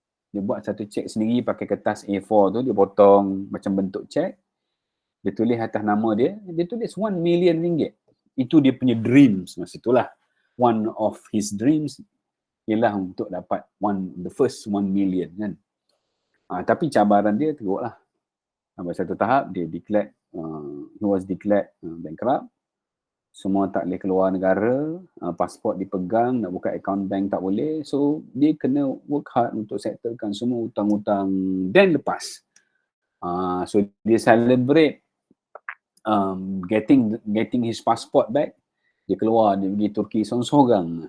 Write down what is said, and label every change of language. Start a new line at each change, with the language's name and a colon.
Malay: Dia buat satu cek sendiri pakai kertas A4 tu. Dia potong macam bentuk cek. Dia tulis atas nama dia. Dia tulis 1 million ringgit. Itu dia punya dreams masa itulah.
English: One of his dreams
Malay: ialah untuk dapat
English: the first 1 million kan.
Malay: Tapi cabaran dia teruk lah. Sampai satu tahap dia
English: he was declared bankrupt.
Malay: Semua tak boleh keluar negara, pasport dipegang, nak buka account bank tak boleh. So dia kena
English: work hard
Malay: untuk settlekan semua hutang-hutang dan lepas.
English: So dia celebrate getting his passport back.
Malay: Dia keluar, dia pergi Turki seorang-seorang.